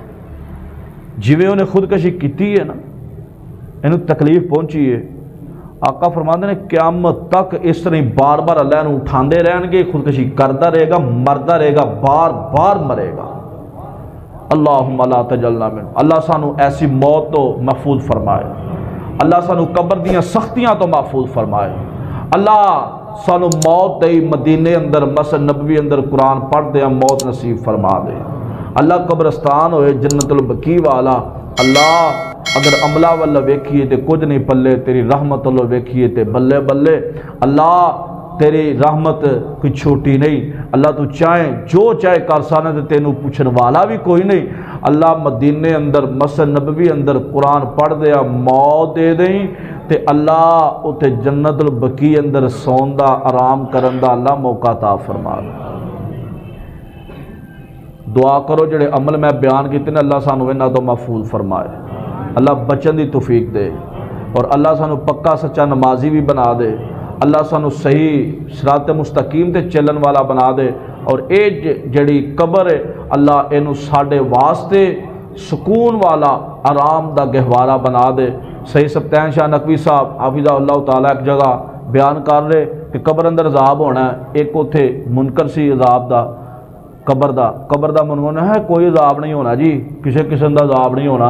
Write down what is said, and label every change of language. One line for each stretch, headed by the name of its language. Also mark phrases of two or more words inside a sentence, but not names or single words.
Punjabi: جویں انہیں خودکشی کیتی ہے نا انہوں تکلیف پہنچی ہے. آقا فرماندے نے قیامت تک اس طرح بار بار اللہ نے اٹھاندے رہن گے,
Urdu: خودکشی کرتا رہے گا,
Punjabi: مردا رہے گا,
Urdu: بار بار مرے گا.
Arabic: اللہم لا تجلنا من.
Punjabi: اللہ سانو ایسی موت تو محفوظ فرمائے, اللہ سانو قبر دیاں سختیاں تو محفوظ فرمائے, اللہ سانو موت دے مدینے اندر مسجد نبوی اندر قرآن پڑھ دے موت نصیب فرما دے. اللہ قبرستان ہوئے جنت البقیع والا. اللہ اگر عملہ والا ویکھیے تے کچھ نہیں پلے, تیری رحمت اللہ ویکھیے تے بلے بلے. اللہ تیری رحمت کوئی چھوٹی نہیں. اللہ تو چاہیں جو چاہے کر سانے تے تینوں پوچھن والا بھی کوئی نہیں. اللہ مدینے اندر مسجد نبوی اندر قرآن پڑھ دیا موت دے دیں تے اللہ اتے جنت البقیع اندر سون دا آرام کرن دا اللہ موقع عطا فرما دے. دعا کرو جڑے عمل میں بیان کیتے ہیں اللہ سانو انہاں تو محفوظ فرمائے, اللہ بچن دی توفیق دے, اور اللہ سانو پکا سچا نمازی بھی بنا دے. اللہ سانو صحیح صراط مستقیم تے چلن والا بنا دے. اور اے جڑی قبر ہے اللہ اینو ساڈے واسطے سکون والا آرام دا گہوارہ بنا دے. صحیح سبتین شاہ نقوی صاحب حافظہ اللہ تعالیٰ
Urdu: ایک جگہ بیان کر رہے کہ
Punjabi: قبر اندر عذاب ہونا ہے. ایک اتھے منکر سی عذاب دا قبر دا منگونا ہے کوئی عذاب نہیں ہونا جی, کسی قسم دا عذاب نہیں ہونا.